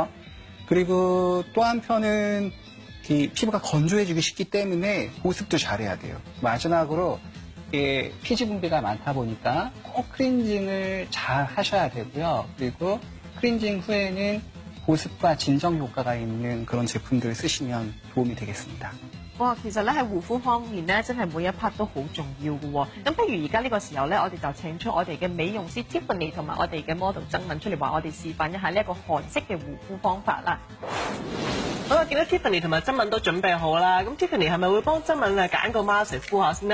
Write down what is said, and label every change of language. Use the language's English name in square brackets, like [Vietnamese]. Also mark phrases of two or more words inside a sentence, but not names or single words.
[Korean] 그리고 또 한편은 피부가 건조해지기 쉽기 때문에 보습도 잘해야 돼요. 마지막으로 피지 분비가 많다 보니까 꼭 클렌징을 잘 하셔야 되고요. 그리고 클렌징 후에는 보습과 진정 효과가 있는 그런 제품들을 쓰시면 도움이 되겠습니다. [Cantonese] 哇，其實咧喺護膚方面咧，真係每一 part 都好重要嘅喎。咁不如而家呢個時候咧，我哋就請出我哋嘅美容師 Tiffany 同埋我哋嘅 model 曾敏出嚟話我哋示範一下呢一個韓式嘅護膚方法啦。好啦，見到 Tiffany 同埋曾敏都準備好啦。咁 Tiffany 係咪會幫曾敏揀個 mask 嚟敷下先咧？